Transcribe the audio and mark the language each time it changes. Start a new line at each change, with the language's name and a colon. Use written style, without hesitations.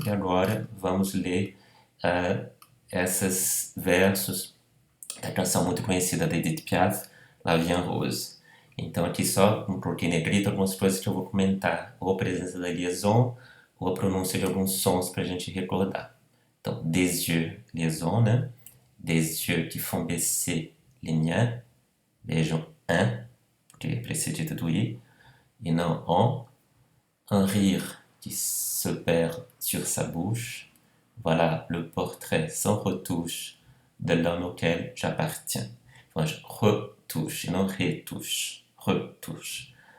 Portuguese: E agora vamos ler esses versos da canção muito conhecida da Edith Piaf, La Vie en Rose. Então aqui só coloquei negrito algumas coisas que eu vou comentar, ou a presença da liaison, ou a pronúncia de alguns sons para a gente recordar. Então,
French: des yeux,
Portuguese: liaison, né?
French: Des yeux qui font baisser les miens.
Portuguese: Vejam, un, porque é precedido do i, e não on.
French: Un rire qui se perd sur sa bouche. Voilà le portrait sans retouche de l'homme auquel j'appartiens. Enfin, je retouche, et non retouche. Retouche.